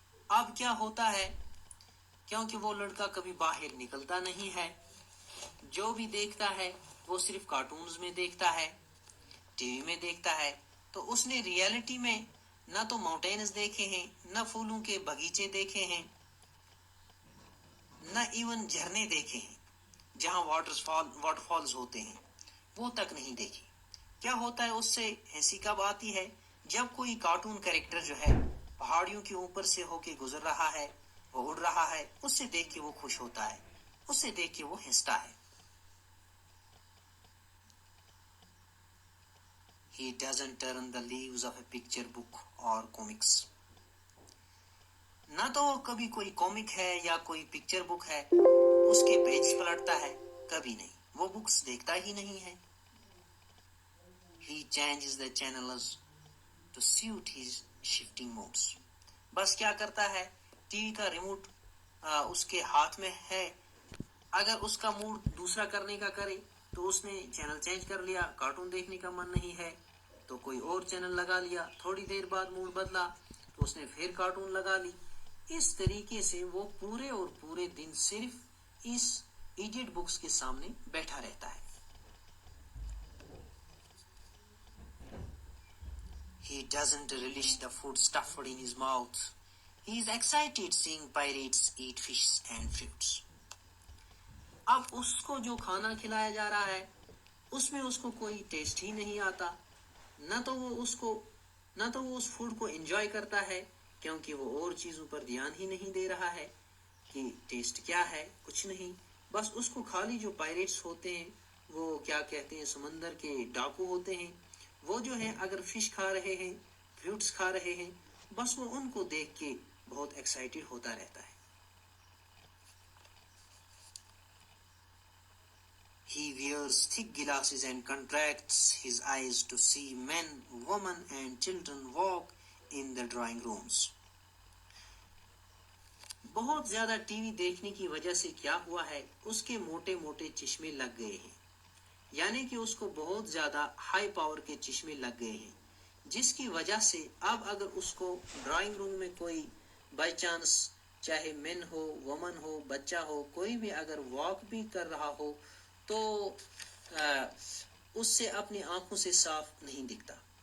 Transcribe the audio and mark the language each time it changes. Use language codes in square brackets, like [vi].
[hi] अब क्या होता है, क्योंकि वो लड़का कभी बाहर निकलता नहीं है, जो भी देखता है वो सिर्फ कार्टून्स में देखता है, टीवी में देखता है, तो उसने रियलिटी में ना तो माउंटेन्स देखे हैं, ना फूलों के बगीचे देखे हैं, ना इवन झरने देखे हैं जहां वाटरफॉल्स होते हैं, वो तक नहीं देखे. क्या होता है, उससे हंसी कब आती है, जब कोई कार्टून कैरेक्टर जो है पहाड़ियों के ऊपर से होके गुजर रहा है, वो उड़ रहा है, उससे देख के वो खुश होता है, उससे देख के वो हंसता है. [en] He doesn't turn the leaves of a picture book or comics. [hi] ना तो वो कभी कोई कॉमिक है या कोई पिक्चर बुक है उसके पेज पलटता है, कभी नहीं, वो बुक्स देखता ही नहीं है. [en] He changes the channels to suit his shifting moods. [hi] बस क्या करता है, टीवी का रिमोट उसके हाथ में है, अगर उसका मूड दूसरा करने का करे तो उसने चैनल चेंज कर लिया. कार्टून देखने का मन नहीं है तो कोई और चैनल लगा लिया, थोड़ी देर बाद मूड बदला तो उसने फिर कार्टून लगा ली. इस तरीके से वो पूरे और पूरे दिन सिर्फ इस [en] idiot books [hi] के सामने बैठा रहता है. [en] He doesn't relish the food stuffed in his mouth. He is excited seeing pirates eat fish and fruits. [hi] अब उसको जो खाना खिलाया जा रहा है उसमें उसको कोई टेस्ट ही नहीं आता, ना तो वो उस फूड को एंजॉय करता है, क्योंकि वो और चीजों पर ध्यान ही नहीं दे रहा है कि टेस्ट क्या है, कुछ नहीं. बस उसको खाली जो पायरेट्स होते हैं, वो क्या कहते हैं, समंदर के डाकू होते हैं, वो जो है अगर फिश खा रहे हैं, फ्रूट्स खा रहे हैं, बस वो उनको देख के बहुत एक्साइटेड होता रहता है. [en] He wears thick glasses and contracts his eyes to see men, women and children walk in the drawing rooms. [hi] बहुत ज्यादा टीवी देखने की वजह से क्या हुआ है, उसके मोटे मोटे चश्मे लग गए हैं, यानी कि उसको बहुत ज्यादा हाई पावर के चश्मे लग गए हैं, जिसकी वजह से अब अगर उसको ड्राइंग रूम में कोई [en] by chance, [hi] चाहे मेन हो, वुमन हो, बच्चा हो, कोई भी अगर वॉक भी कर रहा हो तो उससे अपनी आंखों से साफ नहीं दिखता.